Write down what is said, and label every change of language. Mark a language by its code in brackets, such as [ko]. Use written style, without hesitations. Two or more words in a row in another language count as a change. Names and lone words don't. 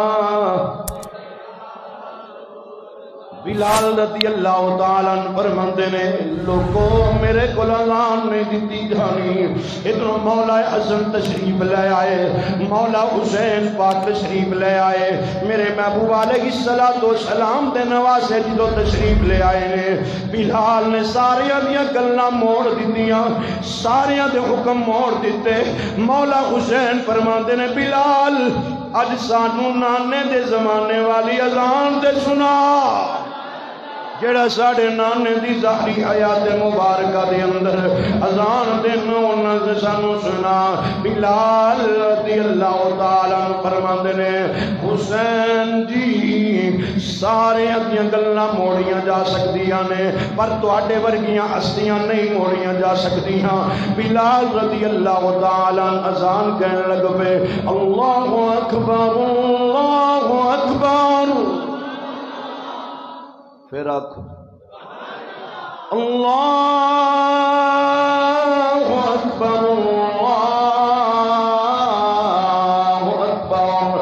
[pa] بلال [ar] رضی اللہ تعالیٰ عنہ [pa] فرماندے نے لوگوں میرے کو اذان نہیں دیتی جانی، ادھر مولا حسن تشریف لے آئے، مولا حسین پاک تشریف لے آئے، میرے محبوب علیہ السلام دے نواسے جدو تشریف لے آئے نے بلال نے ساریاں دیاں گلاں موڑ دیتیاں، ساریاں دے حکم موڑ دیتے۔ مولا حسین فرماندے نے بلال اج سانو نانے دے زمانے والی اذان دے سنا، جڑا ساڑھے نانے دی ظاہری حیات مبارکہ دے اندر اذان دینا انہاں سے سانو سنا۔ بلال [ar] رضی اللہ تعالیٰ [pa] فرماندے نے حسین جی سارے دیاں گلاں موڑیاں جا سکدیاں نے پر تواڈے ورگیاں ہستیاں نہیں موڑیاں جا سکدیاں۔ بلال [ar] رضی اللہ تعالیٰ [pa] اذان کہنے لگ پے [ar] اللہ اکبر اللہ اکبر، [pa] پھر آکھو [ar] اللہ اکبر اللہ اکبر۔